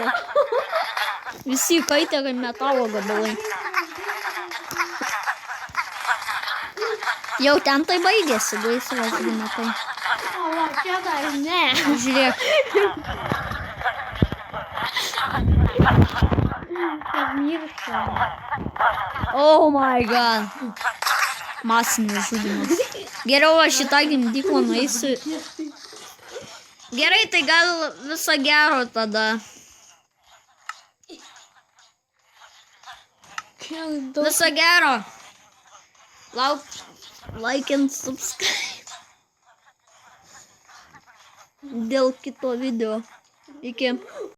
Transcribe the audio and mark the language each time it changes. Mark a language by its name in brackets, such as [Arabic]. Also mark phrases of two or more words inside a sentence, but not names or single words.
[Lithuanian] Visi kaitė kaip metalo gabalai. Jau ten tai baigėsi gaisras, matai. O, va, čia dar ne. Žiūrėk. Pamiršau. [English] Oh my god. [Lithuanian] Masinis žudimas. Geriau aš šitą gimdyklą nueisiu. Gerai, tai gal viso gero tada. Viso gero. [English] Like and subscribe. [Lithuanian] Dėl kito video. Iki.